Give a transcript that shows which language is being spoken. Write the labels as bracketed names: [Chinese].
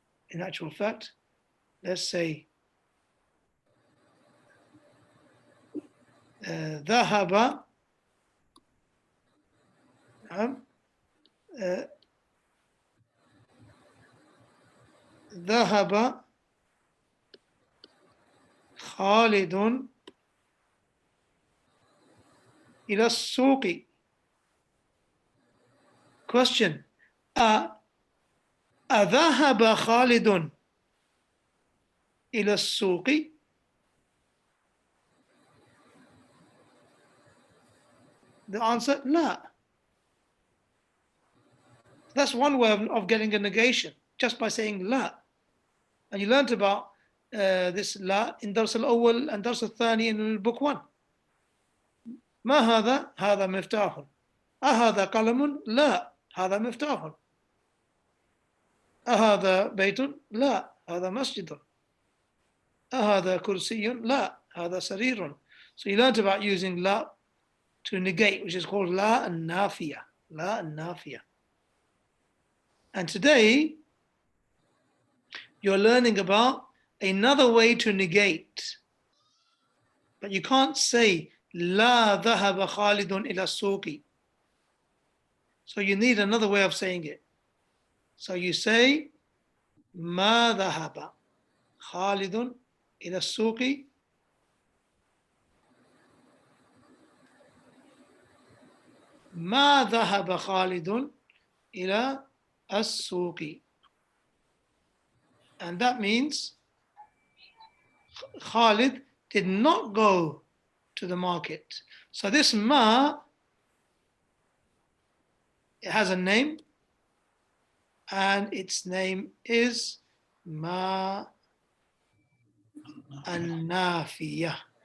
[English] In actual fact, let's say, [Arabic] ذهب ذهب خالد إلى السوق. [English] Question: [Arabic] أذهب خالد إلى السوق؟ [English] The answer: [Arabic] لا. [English] That's one way of getting a negation, just by saying لا. And you learned about this لا in [Arabic] درس الأول [English] and [Arabic] درس الثاني [English] in book 1. [Arabic] ما هذا؟ هذا مفتاح. أهذا قلم؟ لا، هذا مفتاح. أهذا بيت؟ لا، هذا مسجد. أهذا كرسي؟ لا، هذا سرير. [English] So you learned about using لا to negate, which is called لا النافية. [Arabic] لا النافية. [English] And today you're learning about another way to negate. But you can't say [Arabic] لا ذهب خالد إلى السوق. [English] So you need another way of saying it. So you say [Arabic] ما ذهب خالد إلى السوق ما ذهب خالد إلى السوق. [English] And that means Khalid did not go to the market. So this ma, it has a name, and its name is ma an-nafiyah.